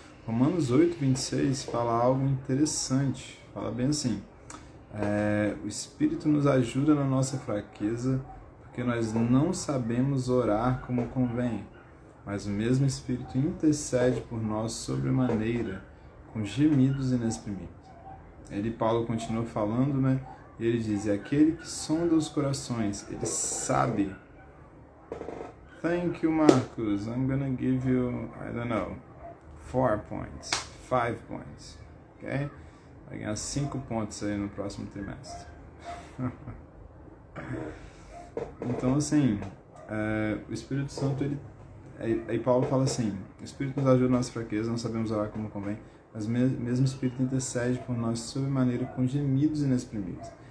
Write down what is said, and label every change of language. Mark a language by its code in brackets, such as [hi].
[pt] Romanos 8:26 fala algo interessante, fala bem assim, o Espírito nos ajuda na nossa fraqueza, porque nós não sabemos orar como convém, mas o mesmo Espírito intercede por nós sobremaneira, com gemidos inexprimíveis. Ele, Paulo, continua falando, né? E ele diz, aquele que sonda os corações, ele sabe. [en] Thank you, Marcos. I'm gonna give you, I don't know, 4 points, 5 points, ok? [pt] Vai ganhar 5 pontos aí no próximo trimestre. Então, assim, o Espírito Santo, aí Paulo fala assim, o Espírito nos ajuda na nossa fraqueza, não sabemos orar como convém, mas o mesmo Espírito intercede por nós sobremaneira com gemidos inexprimíveis.